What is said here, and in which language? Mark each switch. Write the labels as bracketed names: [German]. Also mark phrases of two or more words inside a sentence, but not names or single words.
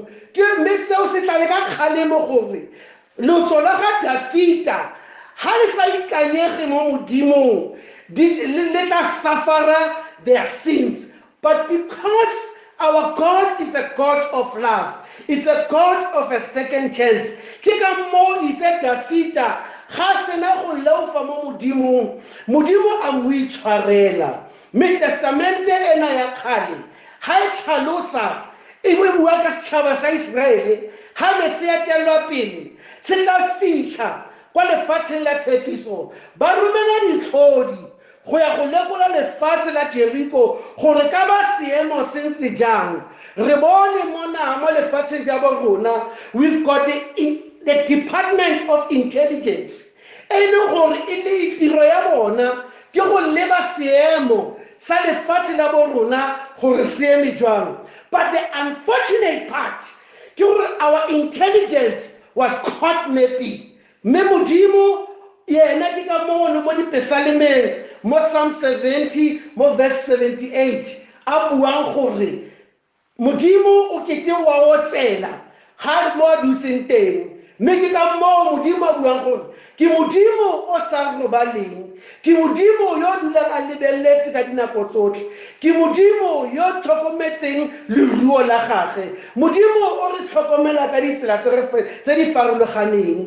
[Tswana] Mme seo se tla le ka kgalemo gore lotso la ga Dafita ha le sa ikanyege mo Modimong le tla [English] suffer their sins, but because Our God is a God of love. It's a God of a second chance. [Tswana] Ke ka mo itse Dafita ga sena go laufa mo modimong. Modimo a mo itshwarela. Me testamente ena ya khale ha e tlhalosa e bua ka setšhaba sa Israele ha Mesia telwa pele se tla fitlha kwa lefatsheng la tshepiso ba romela ditlhodi go ya go lekola lefatshe la Jericho gore ka ba seemo se ntse jang. Re bone mona mo lefatsheng ja bo rona [English] we've got the Department of Intelligence [Tswana] e leng gore e le tiro ya bona ke go leba seemo sa lefatshe la bo rona gore seeme jwang. [English] But the unfortunate part [Tswana] ke gore [English] our intelligence was caught napping. [Tswana] Me modimo yena ke ka mono mo dipesalemeng mo Psalm 70 mo verse 78 a buang gore modimo o kete wa o tsela ha mo dutseng teng. Me ke ka mo modimo a buang gore ke modimo o sa robaleng, ke modimo yo dulang a lebelletse ka dinako tsotlhe, ke modimo yo tlhokometseng leruo la gagwe, modimo o re tlhokomela ka ditsela tse di farologaneng.